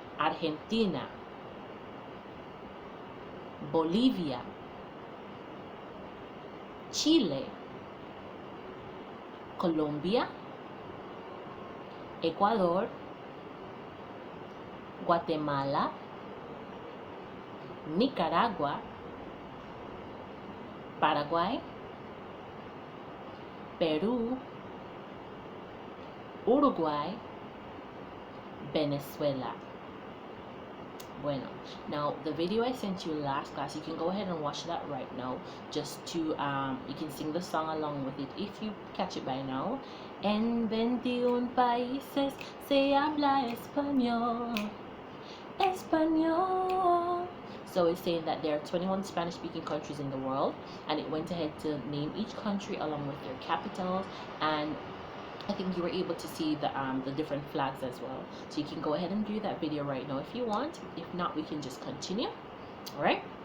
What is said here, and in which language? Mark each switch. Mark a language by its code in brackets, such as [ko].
[en] Argentina, Bolivia, Chile, Colombia, Ecuador, Guatemala, Nicaragua, Paraguay, Peru, Uruguay, Venezuela. Bueno, now the video I sent you last class, you can go ahead and watch that right now, just to you can sing the song along with it if you catch it by now. [es] En 21 países se habla español, español. [en] So it's saying that there are 21 Spanish speaking countries in the world, and it went ahead to name each country along with their capitals, and I think you were able to see the different flags as well. So you can go ahead and do that video right now if you want. If not, we can just continue. All right.